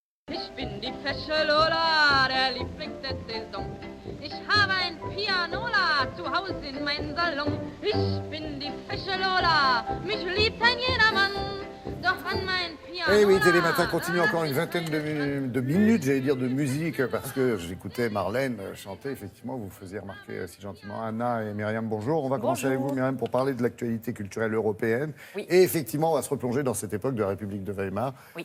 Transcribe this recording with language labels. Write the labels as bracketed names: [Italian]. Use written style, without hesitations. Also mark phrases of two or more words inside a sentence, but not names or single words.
[German] Ich bin die fesche Lola der Liebling der Saison. Ich habe ein Pianola zu Hause in meinem Salon. Ich bin die fesche Lola, mich liebt ein jedermann. Doch an mein Pianola... [French] Eh oui, Télématin continue encore une vingtaine de minutes, j'allais dire, de musique, parce que j'écoutais Marlène chanter. Effectivement, vous faisiez remarquer si gentiment Anna et Myriam, bonjour. On va commencer avec vous, Myriam, pour parler de l'actualité culturelle européenne. Oui. Et effectivement, on va se replonger dans cette époque de la République de Weimar. Oui.